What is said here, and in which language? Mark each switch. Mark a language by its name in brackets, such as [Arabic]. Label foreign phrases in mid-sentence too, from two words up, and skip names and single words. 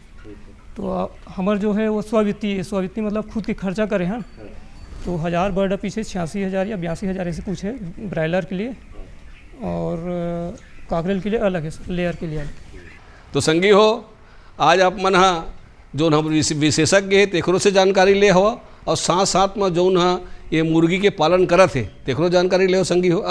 [Chhattisgarhi] तो हमार जो है वो स्ववित्तीय है, स्ववित्तीय मतलब खुद के खर्चा करें हैं तो 1000 बर्ड पीछे 86,000 या 82,000 ऐसे कुछ है ब्रायलर के लिए और काकरेल के लिए अलग है सर, लेयर के लिए अलग। तो संगी हो आज आप मन जो हम विशेषज्ञ है तेखरों से जानकारी ले हवा और साथ साथ में जो ये मुर्गी के पालन करत है तेखरों जानकारी ले हो संगी हो।